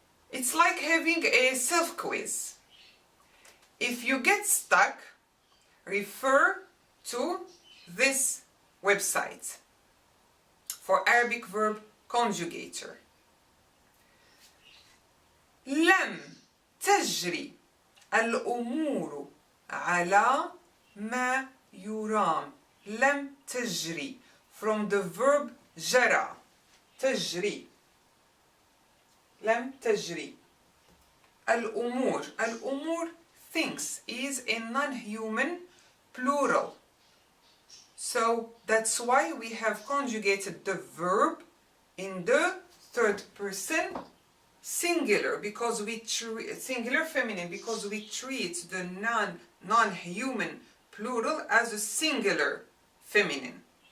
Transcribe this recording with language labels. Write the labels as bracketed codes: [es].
[en] It's like having a self-quiz. If you get stuck, refer to this website for Arabic verb conjugator. [ar] لم تجري الأمور على ما يرام. لم تجري, [en] from the verb جرى. [ar] تجري. لم تجري. الأمور. [en] الأمور, things, is a non-human plural. So that's why we have conjugated the verb in the third person singular, because we singular feminine, because we treat the non-human plural as a singular feminine.